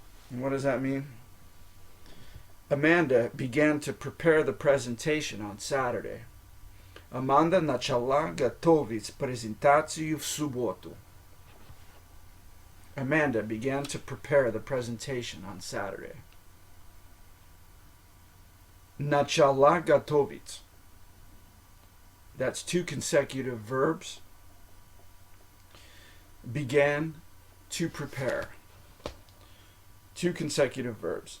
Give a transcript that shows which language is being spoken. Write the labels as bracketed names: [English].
[English] And what does that mean? Amanda began to prepare the presentation on Saturday. [Russian] Amanda начала готовить презентацию в субботу. [English] Amanda began to prepare the presentation on Saturday. [Russian] Начала готовить. [English] That's two consecutive verbs. Began to prepare. Two consecutive verbs.